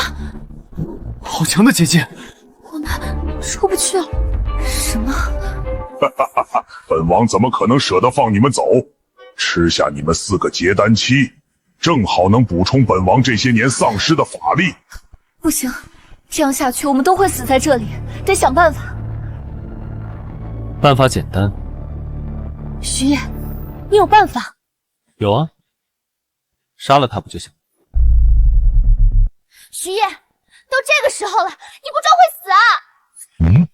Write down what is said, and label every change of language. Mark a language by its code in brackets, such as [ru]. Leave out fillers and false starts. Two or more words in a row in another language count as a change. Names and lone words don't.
[zh] 好強的結界，我們出不去了。什麼？哈哈哈哈！本王怎麼可能捨得放你們走？吃下你們4個結丹期，正好能補充本王這些年喪失的法力。不行，這樣下去我們都會死在這裡，得想辦法。辦法簡單。徐燁，你有辦法？有啊，殺了他不就行？徐燁，都這個時候了，你不裝會死啊？